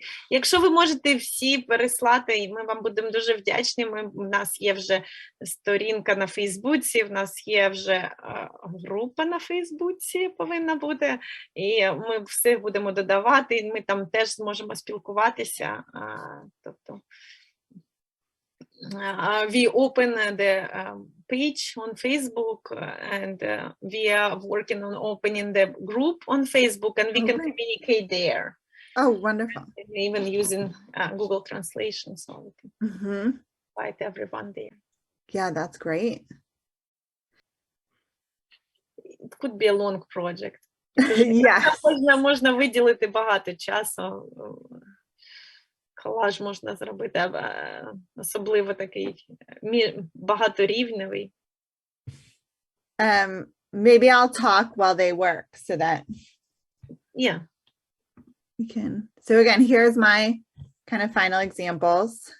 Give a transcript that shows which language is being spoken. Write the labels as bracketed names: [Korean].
[Ukrainian] Якщо ви можете всі переслати, ми вам будемо дуже вдячні. У нас є вже сторінка на Фейсбуці, в нас є вже група на Фейсбуці повинна бути, і ми все будемо додавати, і ми там теж зможемо спілкуватися. [English] Тобто, we open the page on Facebook, and we are working on opening the group on Facebook, and we can communicate there. Oh, wonderful. Even using Google Translation, so we can invite everyone there. Yeah, that's great. It could be a long project. Yes. [Ukrainian] Можна виділити багато часу. Колаж можна зробити, особливо такий багаторівневий. [English] Maybe I'll talk while they work so that Yeah. we can. So again, here's my kind of final examples.